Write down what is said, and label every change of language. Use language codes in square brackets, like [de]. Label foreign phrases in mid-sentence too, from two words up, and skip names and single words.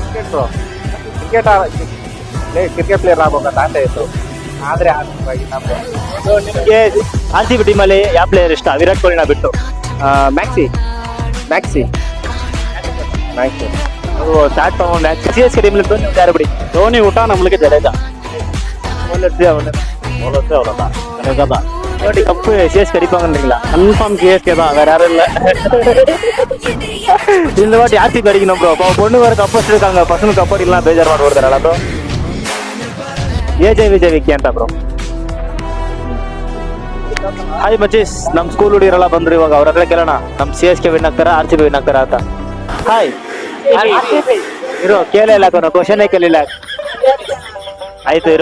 [kn] ಕ್ರಿಕೆಟ್ ಪ್ಲೇಯರ್ ಆಗ್ಬೇಕಂತ ಆಸೆ ಇತ್ತು, ಆದ್ರೆ ನಿಮಗೆ RCB ಟೀಮಲ್ಲಿ ಯಾವ ಪ್ಲೇಯರ್ ಇಷ್ಟ? ವಿರಾಟ್ ಕೊಹ್ಲಿನ ಬಿಟ್ಟು. ಮ್ಯಾಕ್ಸಿ. ಸ್ಟಾರ್ಟ್ ಮ್ಯಾಚ್ CSK ಟೀಮ್ல ಧೋನಿ ಯಾರು ಬಿಡಿ? [ta] ಧೋನಿ ಊಟ நம்மளுக்கு ஜடேஜா. அவ்வளோதான் ನೋಡಿ கப்பு CSK அடிப்பாங்கன்றீங்களா? கன்ஃபார்ம் CSK தான், வேற யாரும் இல்லை. இந்த வாட்டி RCB அடிக்கணும் ப்ரோ. பொண்ணு வேற கப்பு வச்சிருக்காங்க, பசங்க கப்பு அடிக்கலாம் பேஜார் ಮಾಡಿ ஓடுறாரா ப்ரோ? [kn] ವಿಜಯ್ ವಿಕ್ಕಿ ಅಂತ ಬ್ರೋ. ಹಾಯ್ ಮಚೀಸ್, ನಮ್ಮ ಸ್ಕೂಲ್ ಹುಡುಗರೆಲ್ಲ ಬಂದ್ರು. ಇವಾಗ ಅವ್ರ ಹತ್ರ ಕೇಳೋಣ ನಮ್ಮ CSK ವಿನ್ ಆಗ್ತಾರಾ RCB ವಿನ್ ಆಗ್ತಾರಾ ಅಂತ. ಹಾಯ್ ಇರೋ, ಕೇಳಿಲ್ಲ ಕ್ವಶನ್ ಕೇಳಿಲ್ಲ. ಆಯ್ತು ಇರೋ.